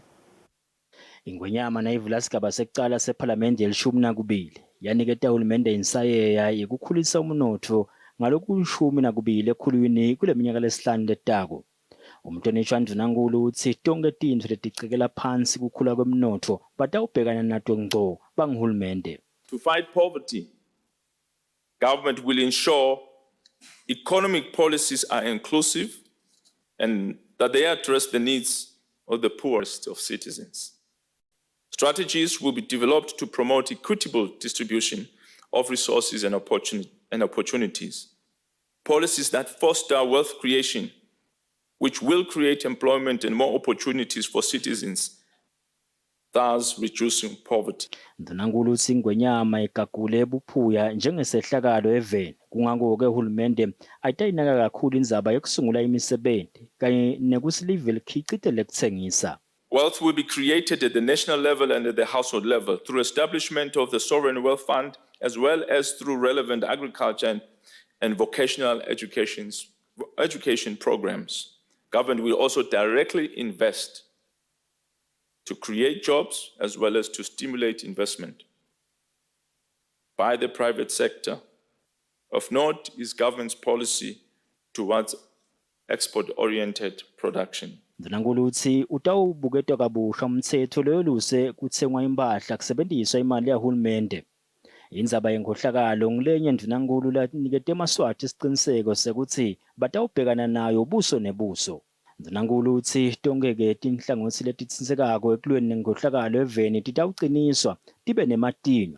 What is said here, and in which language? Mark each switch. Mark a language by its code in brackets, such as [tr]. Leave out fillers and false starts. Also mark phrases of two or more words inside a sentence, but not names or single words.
[ss] Ingwenyama nayivula sigaba sekucala sephalamende ye-12 yaniketa uhulumende insayeya yekukhulisa umnotfo ngaloku-12 ekhulwini kule minyaka lesihlanu letako. Umhlonishwa Mvanankulu uthi tonke tintfo leticekela phansi kukhula kwemnotfo batawubhekana nato ngco bangihulumende. [en] To fight poverty, government will ensure economic policies are inclusive and that they address the needs of the poorest of citizens. Strategies will be developed to promote equitable distribution of resources and opportunities. Policies that foster wealth creation, which will create employment and more opportunities for citizens, thus reducing poverty. [ss] Mvanankulu uthi ingwenyama igagule buphuya njengesehlakalo eveni kungako-ke uhulumende ayitayinaka kakhulu indzaba yokusungula imisebenti kanye nekutsi live likhicitele kutsengisa. [en] Wealth will be created at the national level and at the household level through establishment of the Sovereign Wealth Fund, as well as through relevant agriculture and vocational education programs. Government will also directly invest to create jobs as well as to stimulate investment by the private sector. Of note is government's policy towards export-oriented production. [ss] Mvanankulu uthi utawubuketwa kabusha umthetho loyoluse kutsengwa impahla kusebenziswa imali yahulumende. Indzaba yenkohlakalo ngilenye Mvanankulu lanikete eMaswati isiqiniseko sekuthi batawubhekana nayo ubuso nebuso. Mvanankulu uthi tonke-ke tinhlangothi letitsinsekako ekulweni nenkohlakalo eveni titawuqiniswa tibe nematinyo.